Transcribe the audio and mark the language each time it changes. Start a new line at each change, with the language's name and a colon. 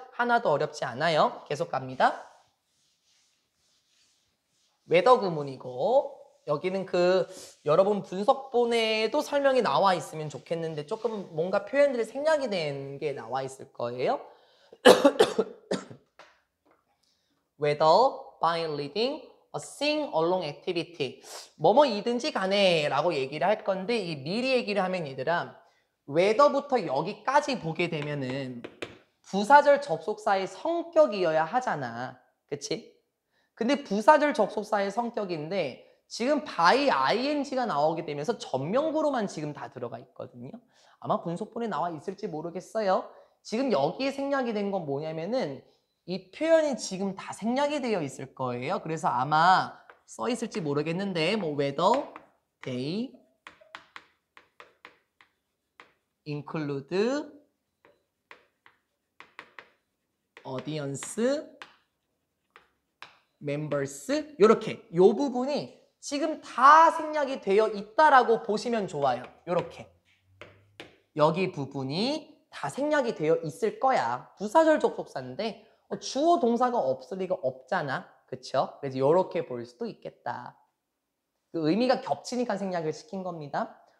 Korean: 하나도 어렵지 않아요. 계속 갑니다. 웨더 구문이고 여기는 여러분 분석본에도 설명이 나와 있으면 좋겠는데 조금 뭔가 표현들이 생략이 된 게 나와 있을 거예요.
English: Whether by leading a sing-along activity.
Korean: 뭐뭐이든지 간에 라고 얘기를 할 건데 이 미리 얘기를 하면 얘들아 whether부터 여기까지 보게 되면은 부사절 접속사의 성격이어야 하잖아. 그치? 근데 부사절 접속사의 성격인데 지금 by ing가 나오게 되면서 전명구로만 지금 다 들어가 있거든요. 아마 분석본에 나와 있을지 모르겠어요. 지금 여기에 생략이 된 건 뭐냐면은 이 표현이 지금 다 생략이 되어 있을 거예요. 그래서 아마 써 있을지 모르겠는데 뭐 whether
English: They include audience members.
Korean: 요렇게 요 부분이 지금 다 생략이 되어 있다라고 보시면 좋아요. 요렇게 여기 부분이 다 생략이 되어 있을 거야. 부사절 접속사인데 주어 동사가 없을 리가 없잖아. 그쵸? 그래서 요렇게 볼 수도 있겠다. 그 의미가 겹치니까 생략을 시킨 겁니다.